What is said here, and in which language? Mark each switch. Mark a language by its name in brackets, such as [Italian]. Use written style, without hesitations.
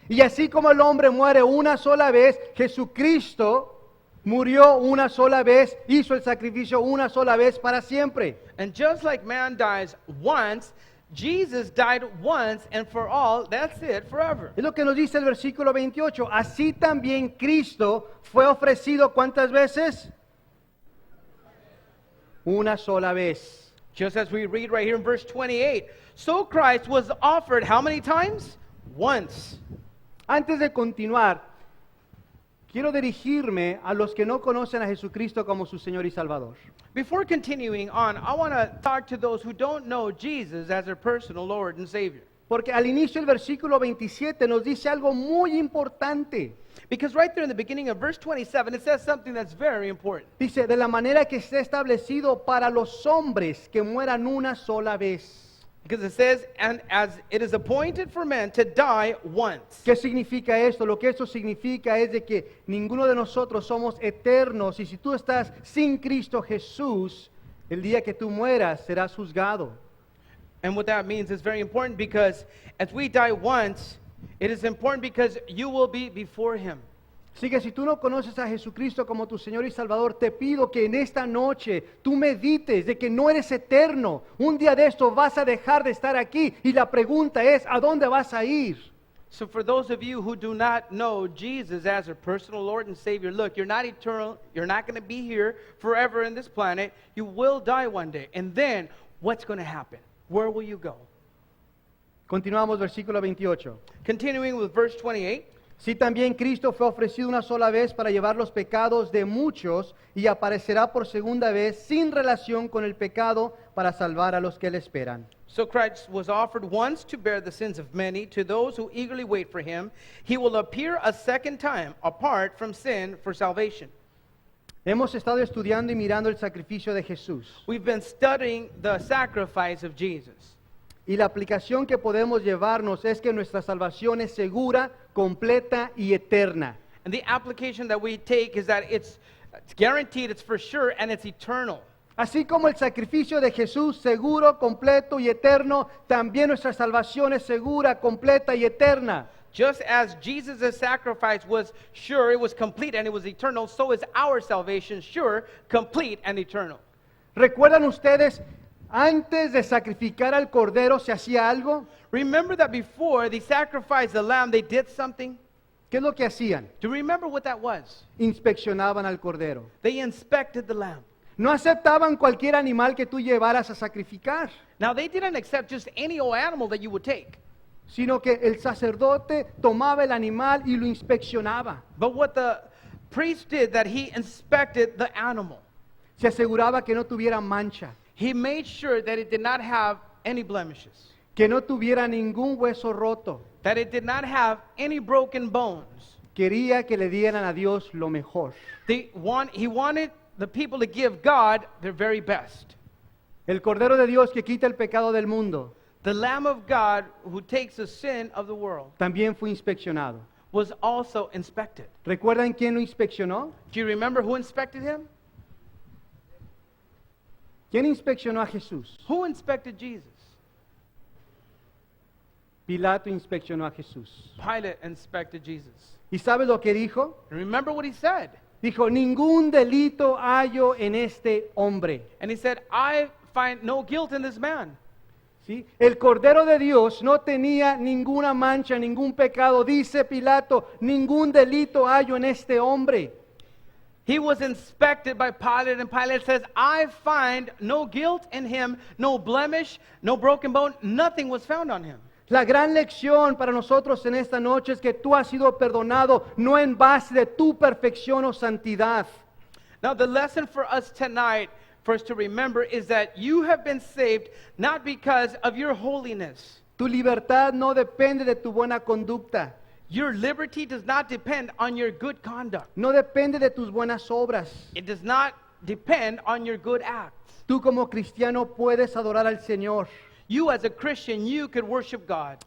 [Spanish] Y así como el hombre muere una sola vez, Jesucristo murió una sola vez, hizo el sacrificio una sola vez para siempre. [English] And just like man dies once, Jesus died once and for all. That's it, forever. [Spanish] Es lo que nos dice el versículo 28. Así también Cristo fue ofrecido ¿cuántas veces? Una sola vez. [English] Just as we read right here in verse 28. So Christ was offered how many times? Once. [Spanish] Antes de continuar, quiero dirigirme a los que no conocen a Jesucristo como su Señor y Salvador. [English] Before continuing on, I want to talk to those who don't know Jesus as their personal Lord and Savior. [Spanish] Porque al inicio del versículo 27 nos dice algo muy importante. [English] Because right there in the beginning of verse 27, it says something that's very important. [Spanish] Dice, de la manera que esté establecido para los hombres que mueran una sola vez. [English] Because it says, and as it is appointed for men to die once. [Spanish] ¿Qué significa esto? Lo que esto significa es de que ninguno de nosotros somos eternos y si tú estás sin Cristo Jesús, el día que tú mueras serás juzgado. [English] And what that means is very important because as we die once, it is important because you will be before him. [Spanish] Así que si tú no conoces a Jesucristo como tu Señor y Salvador, te pido que en esta noche tú medites de que no eres eterno. Un día de esto vas a dejar de estar aquí y la pregunta es, ¿a dónde vas a ir? [English] So for those of you who do not know Jesus as your personal Lord and Savior, look, you're not eternal. You're not going to be here forever in this planet. You will die one day. And then what's going to happen? Where will you go? [Spanish] Continuamos versículo 28. [English] Continuing with verse 28. [Spanish] Si también Cristo fue ofrecido una sola vez para llevar los pecados de muchos y aparecerá por segunda vez sin relación con el pecado para salvar a los que le esperan. [English] So Christ was offered once to bear the sins of many. To those who eagerly wait for him, he will appear a second time apart from sin for salvation. [Spanish] Hemos estado estudiando y mirando el sacrificio de Jesús. [English] We've been studying the sacrifice of Jesus. [Spanish] Y la aplicación que podemos llevarnos es que nuestra salvación es segura, completa y eterna. [English] And the application that we take is that it's guaranteed, it's for sure, and it's eternal. [Spanish] Así como el sacrificio de Jesús seguro, completo y eterno, también nuestra salvación es segura, completa y eterna. [English] Just as Jesus' sacrifice was sure, it was complete, and it was eternal, so is our salvation sure, complete, and eternal. [Spanish] ¿Recuerdan ustedes, antes de sacrificar al cordero se hacía algo? [English] Remember that before they sacrificed the lamb, they did something? [Spanish] ¿Qué es lo que hacían? [English] Do you remember what that was? [Spanish] Inspeccionaban al cordero. [English] They inspected the lamb. [Spanish] No aceptaban cualquier animal que tú llevaras a sacrificar, [English] Now, they didn't accept just any old animal that you would take. [Spanish] sino que el sacerdote tomaba el animal y lo inspeccionaba. [English] But what the priest did, that he inspected the animal. [Spanish] se aseguraba que no tuviera mancha, [English] He made sure that it did not have any blemishes, [Spanish] que no tuviera ningún hueso roto. [English] that it did not have any broken bones. [Spanish] Quería que le dieran a Dios lo mejor. [English] He wanted the people to give God their very best. [Spanish] El Cordero de Dios que quita el pecado del mundo [English] The Lamb of God who takes the sin of the world [Spanish] también fue inspeccionado. [English] was also inspected. [Spanish] ¿Recuerdan quién lo inspeccionó? [English] Do you remember who inspected him? [Spanish] ¿Quién inspeccionó a Jesús? [English] Who inspected Jesus? [Spanish] Pilato inspeccionó a Jesús. [English] Pilate inspected Jesus. [Spanish] ¿Y sabe lo que dijo? [English] And remember what he said? [Spanish] Dijo, ningún delito hallo en este hombre. [English] And he said, I find no guilt in this man. [Spanish] ¿Sí? El Cordero de Dios no tenía ninguna mancha, ningún pecado. Dice Pilato, ningún delito hallo en este hombre. [English] He was inspected by Pilate, and Pilate says, I find no guilt in him, no blemish, no broken bone, nothing was found on him. [Spanish] La gran lección para nosotros en esta noche es que tú has sido perdonado no en base de tu perfección o santidad. [English] Now, the lesson for us tonight, for us to remember, is that you have been saved not because of your holiness. [Spanish] Tu libertad no depende de tu buena conducta. [English] Your liberty does not depend on your good conduct. [Spanish] No depende de tus buenas obras. [English] It does not depend on your good acts. [Spanish] Tú como cristiano puedes adorar al Señor. [English] You as a Christian, you could worship God.